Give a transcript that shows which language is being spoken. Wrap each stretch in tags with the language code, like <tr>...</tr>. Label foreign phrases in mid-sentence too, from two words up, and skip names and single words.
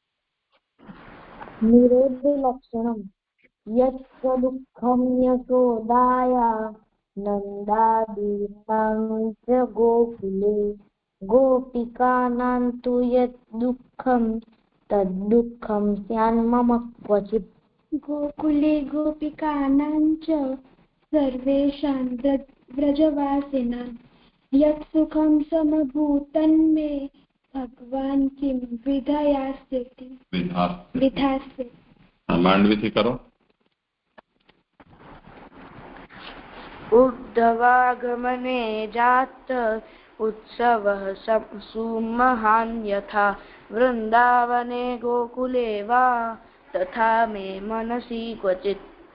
<sa>નિરોધ લક્ષણમ યસ્ય દુઃખમ યશોદાય નંદાદીનાં ચ ગોકુલે ગોપિકાનાં તુ યદ દુઃખમ તદ્દુઃખમ સ્યાન્મમ ક્વચિત। गोकुले गोपिकानां च सर्वेषां व्रजवासिनां यत् सुखं समभूतं मे भगवान् किं विधास्यति।</sa> <gu>માંડવીથી કરો।</gu> <sa>उद्धवागमने जात उत्सवः सुमहान् यथा वृन्दावने गोकुले वा तथा मे मनसि क्वचित्।</sa>